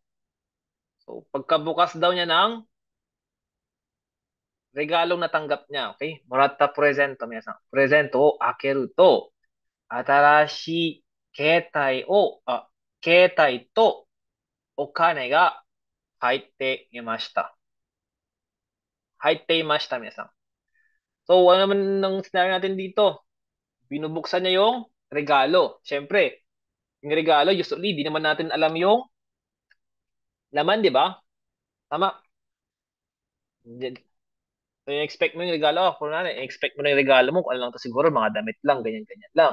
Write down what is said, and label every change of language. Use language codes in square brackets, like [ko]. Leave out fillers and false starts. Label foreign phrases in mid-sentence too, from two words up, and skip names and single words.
[tl] So, pagkabukas daw niya ng regalong natanggap niya, okay? [ja] もらったプレゼント, minsan. プレゼントを開けると。あたらしけいたいとお金が入っていました. 入っていました, [tl] minsan. So, ano naman ng scenario natin dito? Binubuksan niya yung regalo. Siyempre, yung regalo, usually, di naman natin alam yung laman, di ba? Tama. So, yung expect mo yung regalo, kung ano, expect mo na yung regalo mo, kung ano lang to siguro, mga damit lang, ganyan-ganyan lang.